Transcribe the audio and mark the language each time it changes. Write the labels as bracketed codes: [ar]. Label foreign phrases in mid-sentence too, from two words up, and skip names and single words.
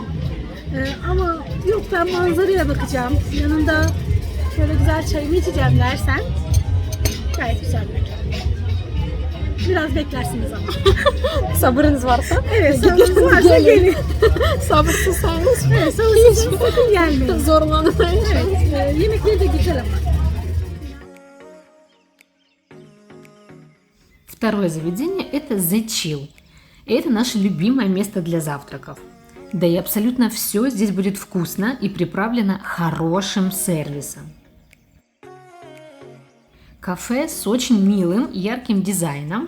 [tr] Ama yok ben manzaraya bakacağım, yanında şöyle güzel çayımı içeceğim dersen gayet güzel bir mekan. Biraz beklersiniz ama. Sabırınız varsa. Evet, sabırsız varsa gelin. Sabırsızsanız Evet, sabırsız sakın gelmeyin. zorlanmayın. Evet, yemekleri de güzel ama. [ru] Второе заведение – это The Chill. Это наше любимое место для завтраков. Да и абсолютно все здесь будет вкусно и приправлено хорошим сервисом. Кафе с очень милым и ярким дизайном.